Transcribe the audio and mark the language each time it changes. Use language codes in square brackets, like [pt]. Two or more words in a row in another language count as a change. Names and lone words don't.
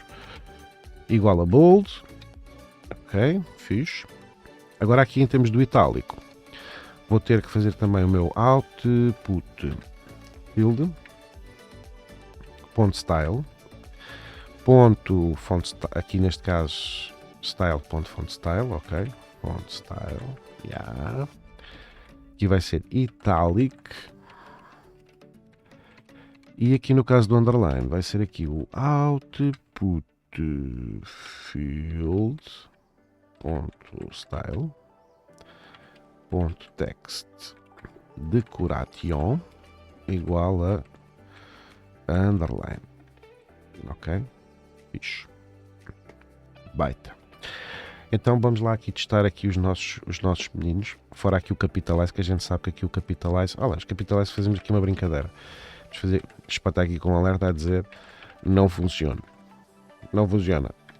[pt] Igual a bold. Ok, fixe. Agora aqui em termos do itálico, vou ter que fazer também o meu [en] output field [pt] ponto style ponto font, aqui neste caso style ponto [en] font style, [pt] ok, [en] font style, [pt] yeah. Aqui vai ser italic e aqui no caso do underline vai ser aqui o [en] output field [pt] ponto style ponto [en] text decoration [pt] igual a underline, ok, fixe, baita. Então vamos lá aqui testar aqui os nossos meninos, fora aqui o capitalize, que a gente sabe que aqui o capitalize, olha, os capitalize fazemos aqui uma brincadeira, vamos fazer, espantar aqui com um alerta a dizer não funciona, não funciona.